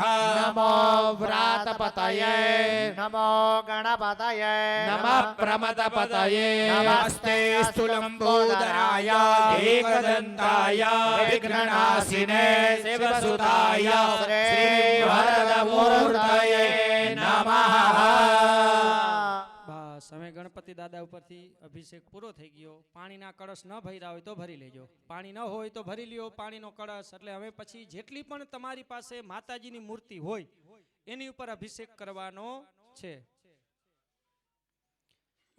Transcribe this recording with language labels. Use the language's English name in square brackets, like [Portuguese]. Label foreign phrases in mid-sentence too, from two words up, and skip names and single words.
[Sanskrit] नमो व्रातपतये नमो गणपतये नमः प्रमदपतये नमस्ते स्थूलम्बोदराय एकदन्ताय विघ्ननाशिने शिवसुताय श्रीवरदमूर्तये नमः। [Gujarati] બસ હવે ગણપતિ દાદા ઉપરથી અભિષેક પૂરો થઈ ગયો। પાણીના કળશ ન ભર્યા હોય તો ભરી લેજો, પાણી ન હોય તો ભરી લ્યો પાણીનો કળશ। એટલે હવે પછી જેટલી પણ તમારી પાસે માતાજીની મૂર્તિ હોય એની ઉપર અભિષેક કરવાનો છે।